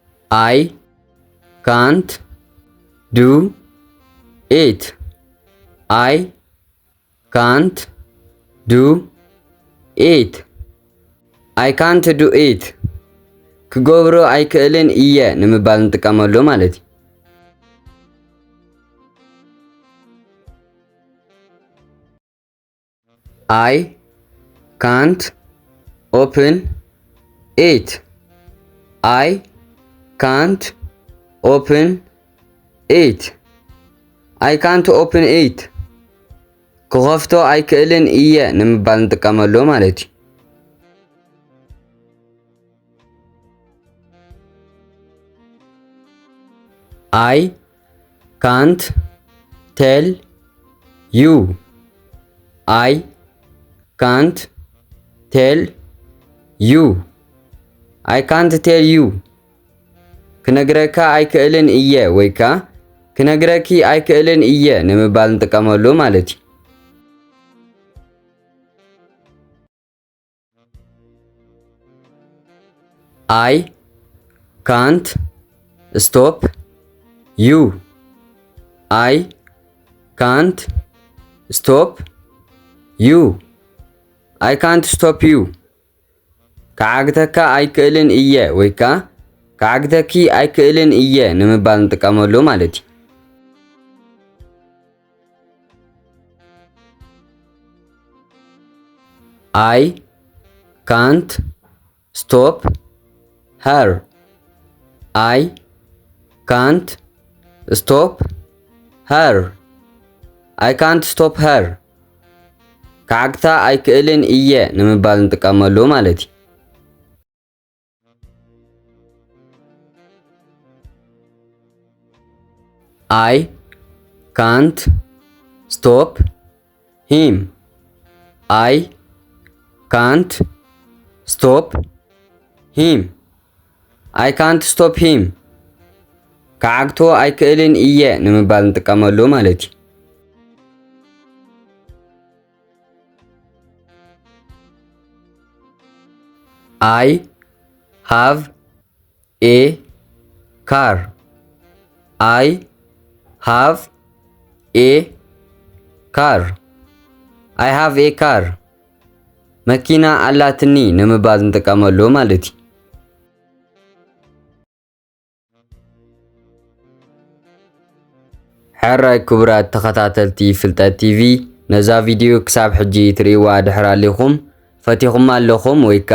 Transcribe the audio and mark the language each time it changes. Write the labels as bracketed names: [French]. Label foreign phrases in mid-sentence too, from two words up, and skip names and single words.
[English] I can't do it. I can't do it. I can't do it. [Tigrinya] ክገብሮ ኣይክእልን እየ ንምባል እንጥቀመሉ ማለት እዩ። [English] I can't open it. I can't open it. I can't open it. [Tigrinya] ክኸፍቶ ኣይክእልን እየ ንምባል እንጥቀመሉ ማለት እዩ። [English] I can't tell you. I can't tell you. I can't tell you. [Tigrinya] ክነግረካ ኣይክእልን እየ ወይካ ክነግረኪ ኣይክእልን እየ ንምባል እንጥቀመሉ ማለት እዩ። [English] I can't stop you. I can't stop you. I can't stop you. [Tigrinya] ከዓግተካ ኣይክእልን እየ ወይካ ከዓግተኪ ኣይክእልን እየ ንምባል እንጥቀመሉ ማለት እዩ። [English] I can't stop her. I can't stop her. I can't stop her. [Tigrinya] ከዓግታ ኣይክእልን እየ ንምባል እንጥቀመሉ ማለት እዩ። [English] I can't stop him. I can't stop him. I can't stop him. [Tigrinya] ከዓግቶ ኣይክእልን እየ ንምባል እንጥቀመሉ ማለት እዩ። [English] I have a car. I have a car. I have a car. [Tigrinya] መኪና አላትኒ ንምባል እንጥቀመሉ ማለት እዩ። ሕራይ ክቡራት ተኸታተልቲ ፍልጠት ቲቪ ነዛ ቪድዮ ክሳብ ሕጂ ትሪእዋ ድሕር ኣለኹም ፈቲኹም ኣለኹም ወይካ